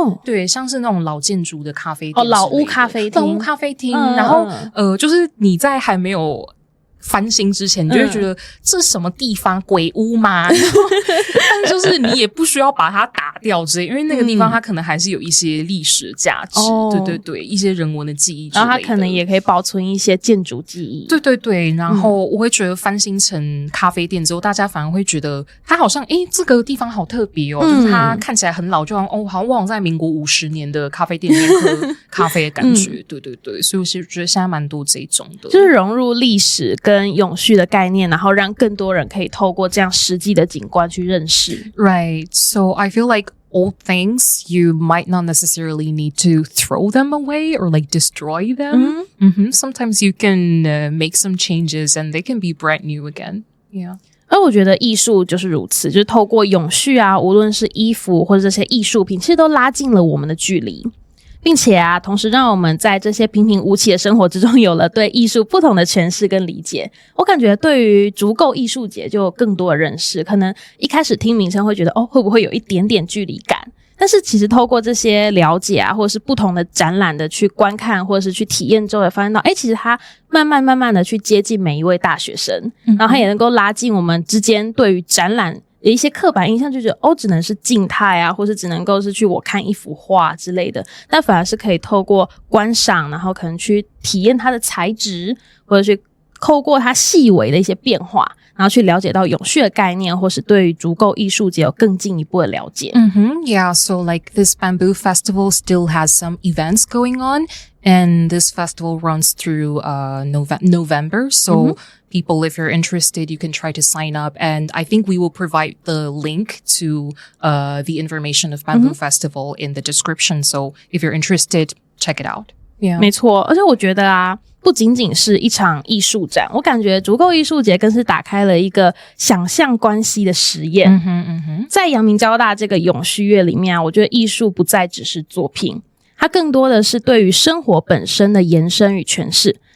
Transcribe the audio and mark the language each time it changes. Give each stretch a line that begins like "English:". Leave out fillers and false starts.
Chinese: 对，像是那种老建筑的咖啡店。老屋咖啡厅。然后就是你在还没有翻新之前，你就会觉得这什么地方鬼屋吗？但就是你也不需要把它打掉之类，因为那个地方它可能还是有一些历史价值。对，一些人文的记忆之类的。然后它可能也可以保存一些建筑记忆。对，然后我会觉得翻新成咖啡店之后，大家反而会觉得它好像这个地方好特别哦，就是它看起来很老，就好像好像在民国50年的咖啡店里面喝咖啡的感觉。对，所以我是觉得现在蛮多这种的，就是融入历史跟跟永续的概念，然后让更多人可以透过这样实际的景观去认识。
English: Right. So I feel like old things, you might not necessarily need to throw them away or like destroy them. Sometimes you can make some changes and they can be brand new again. Yeah.
Chinese: 而我觉得艺术就是如此，就是透过永续啊，无论是衣服或者这些艺术品，其实都拉近了我们的距离，并且啊，同时让我们在这些平平无奇的生活之中有了对艺术不同的诠释跟理解。我感觉对于足够艺术节就有更多的认识，可能一开始听名称会觉得会不会有一点点距离感，但是其实透过这些了解啊，或者是不同的展览的去观看或者是去体验之后，也发现到其实它慢慢的去接近每一位大学生，然后它也能够拉近我们之间对于展览的一些刻板印象，就觉得只能是静态啊，或是只能够是去我看一幅画之类的，但反而是可以透过观赏，然后可能去体验它的材质，或者去透过它细微的一些变化，然后去了解到永续的概念，或是对于足够艺术节有更进一步的了解。
English: Yeah, so like this bamboo festival still has some events going on, and this festival runs through November. So people, if you're interested, you can try to sign up, and I think we will provide the link to the information of Bamboo Festival in the description. So if you're interested, check it out. Yeah.
Chinese: 没错，而且我觉得啊，不仅仅是一场艺术展，我感觉足够艺术节更是打开了一个想象关系的实验。在阳明交大这个永续月里面啊，我觉得艺术不再只是作品，它更多的是对于生活本身的延伸与诠释。